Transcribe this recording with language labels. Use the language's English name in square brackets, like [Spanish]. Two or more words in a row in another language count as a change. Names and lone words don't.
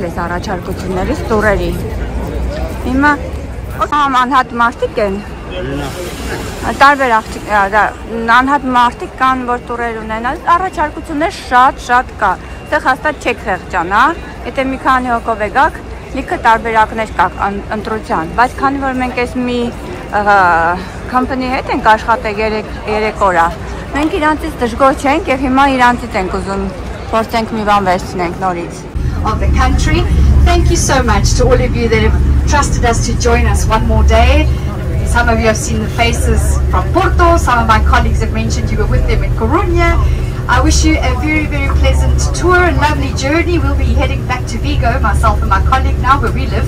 [Armenian] այս առաջարկություններից տուրերի։ Հիմա անհատ մարդիկ են։ Տարբեր անհատ մարդիկ կան, որ տուրեր ունենան, առաջարկություններ շատ կա, դեղ հաստատ չեք խեղճանա, եթե մի քանի հոգով եկաք, լիքը տարբերակներ կա ընտրության, բայց քանի որ մենք այս մի company հետ ենք աշխատել 3 օր, մենք իրանցից դժգոհ չենք և հիմա իրանցից ենք ուզում փորձենք մի բան վերցնենք նորից։ [English] Of the country. Thank you so much to all of you that have trusted us to join us one more day. Some of you have seen the faces from Porto. Some of my colleagues have mentioned you were with them in Coruña. I wish you a very pleasant tour and lovely journey. We'll be heading back to Vigo, myself and my colleague now where we live.